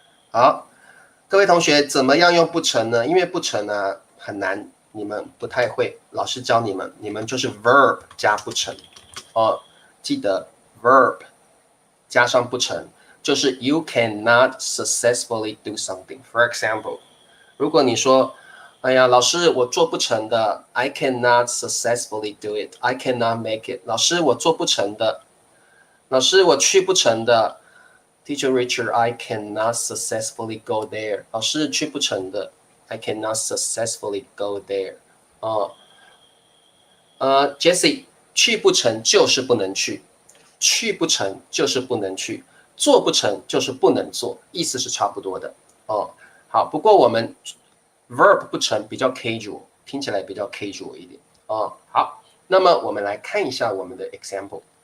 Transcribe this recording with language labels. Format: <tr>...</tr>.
<zh>好，各位同学，怎么样用不成呢？因为不成呢很难，你们不太会，老师教你们，你们就是 verb 加不成记得 verb 加上不成，就是</zh> <en>you cannot successfully do something. For example，</en> <zh>如果你说，哎呀，老师我做不成的 ，</zh> <en>I cannot successfully do it. I cannot make it.</en> <zh>老师我做不成的，老师我去不成的。</zh> <en>Teacher Richard, I cannot successfully go there.</en> <zh>老师去不成的</zh> <en>I cannot successfully go there.</en> <zh>Jessie 去不成就是不能去，去不成就是不能去，做不成就是不能做，意思是差不多的好，不过我们 verb 不成比较 casual， 听起来比较 casual 一点好，那么我们来看一下我们的 example。</zh>